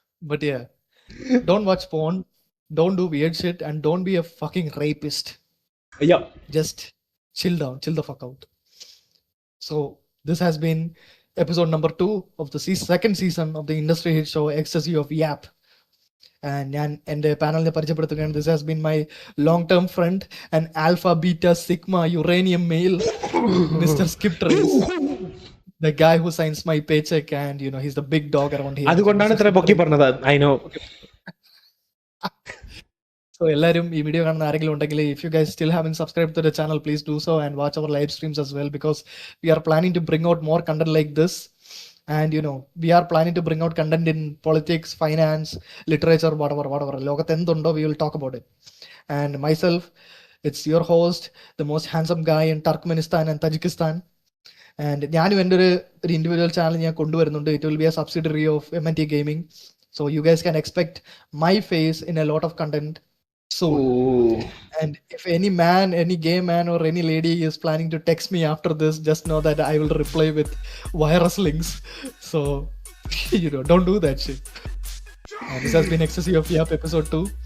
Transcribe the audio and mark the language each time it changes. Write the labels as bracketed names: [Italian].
[English] But yeah, don't watch porn, don't do weird shit, and don't be a fucking rapist. Yeah. Just chill down, chill the fuck out. So this has been episode number 2 of the second season of the industry hit show Ecstasy of Yap. [Malayalam] ഞാൻ എൻ്റെ പാനലിനെ പരിചയപ്പെടുത്തുകയാണ്. [English] This has been my long term friend and alpha beta sigma uranium male, mister Skip Trace, the guy who signs my paycheck, and he's the big dog around here. [Malayalam] അതുകൊണ്ടാണ് ഇത്ര പൊക്കി പറഞ്ഞത്. [English] I know. So [Malayalam] എല്ലാവരും ഈ video കാണുന്ന ആരെങ്കിലും ഉണ്ടെങ്കിൽ, [English] if you guys still haven't subscribed to the channel, please do so and watch our live streams as well, because we are planning to bring out more content like this. And we are planning to bring out content in politics, finance, literature, whatever. [Malayalam] Lokath endundo, [English] we will talk about it. And myself, it's your host, the most handsome guy in Turkmenistan and Tajikistan. [Malayalam] And ഞാനും എൻ്റെ ഒരു individual channel ഞാൻ കൊണ്ടുവരുന്നുണ്ട്. [English] It will be a subsidiary of MNT Gaming. So you guys can expect my face in a lot of content soon. And if any man, any gay man or any lady is planning to text me after this, just know that I will reply with virus links. So, don't do that shit. This has been Ecstasy of Yap episode 2.